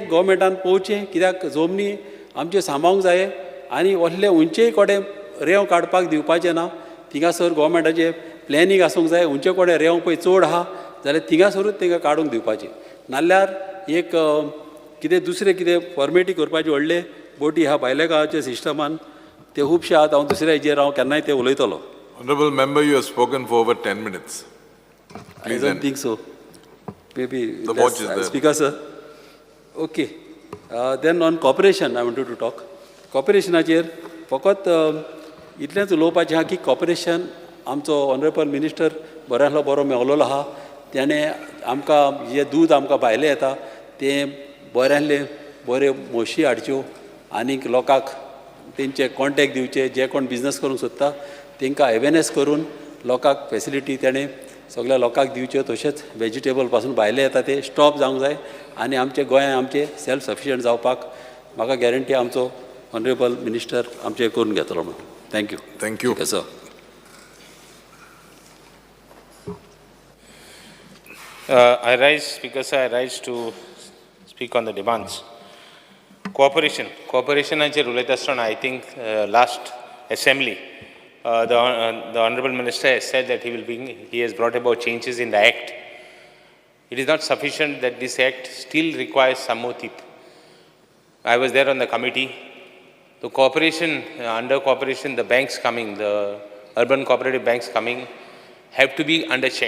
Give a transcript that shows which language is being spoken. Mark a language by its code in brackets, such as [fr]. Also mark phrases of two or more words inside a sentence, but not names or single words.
[kok] गोवमेंटान पळोवचें कित्याक जमनी आमच्यो सांबाळूंक जाय आनी व्हडले उंचेय कडेन रेंव काडपाक दिवपाचें ना थिंगासर गोवमेंटाचें प्लॅनिंग आसूंक जाय उंचे कडेन रेंव पळय चड आहा जाल्यार थिंगासरूच तांकां काडूंक दिवपाचें नाल्यार एक कितें दुसरें कितें फॉर्मेटी करपाचे व्हडले बोटी आहा भायल्या गांवाच्या सिस्टमान ते खुबशे आहात हांव दुसऱ्या हेजेर हांव केन्नाय ते उलयतलो [en] Honorable member, you have spoken for over 10 minutes. I don't think so. Maybe The watch is there. Speaker, sir. Okay. Then on cooperation, I wanted to talk. [kok] Cooperationाचेर फकत इतलेंच उलोवपाचें आहा की कॉपरेशन आमचो [en] honourable minister [kok] बरो मेळलोलो आहा त्याने आमकां जे दूद आमकां भायलें येता तें बरे म्हशी हाडच्यो आनीक लोकांक तेंचे कॉन्टेक्ट दिवचे जे कोण बिझनस करूंक सोदता तांकां अवेरनेस करून लोकांक फॅसिलिटी तेणें सगळ्या लोकांक दिवच्यो तशेंच वेजिटेबल पासून भायले येता ते स्टॉप जावंक जाय आनी आमचे गोंयांत आमचे [en] self sufficient [kok] जावपाक म्हाका गॅरंटी आमचो [en] honourable minister [kok] आमचे करून घेतलो म्हणून थँक्यू [en] Thank you. सर I rise, Speaker sir, I rise to speak on the demands. Cooperation [kok] उलयता आसतना [en] I think last assembly, the Honorable Minister has said that he has brought about changes in the Act. It is not sufficient that this Act still requires some more teeth. I was there on the committee. The cooperation, under cooperation, the banks coming, the urban cooperative banks coming, have to be under check.